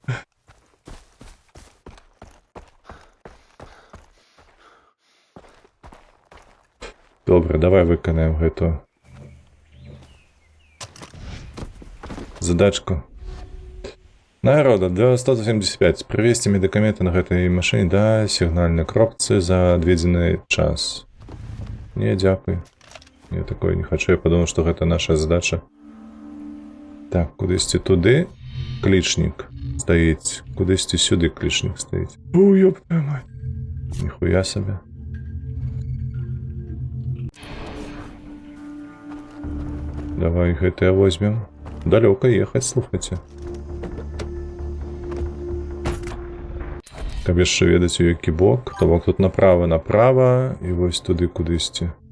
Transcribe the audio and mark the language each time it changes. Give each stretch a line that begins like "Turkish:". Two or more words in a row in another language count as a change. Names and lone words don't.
Belarusian: Добра, давай выканаем гэтую задачку. Народа, 175. Прывезці медыкаменты на гэтай машыне да сігнальнай кропцы за адведзены час. Не, дзякуй.
Russian: Я такое не хочу, я подумал, что это наша задача.
Belarusian: Так, кудысьці туды клічнік стаіць, кудысьці сюды клічнік стаіць. У,
Russian: ёб твою мать.
Belarusian: Ніхуя сабе. Давай гэтае возьмем. Далёка ехаць, слухайце. Каб яшчэ ведаць у які бок, то бок тут направа, і вось туды кудысьці.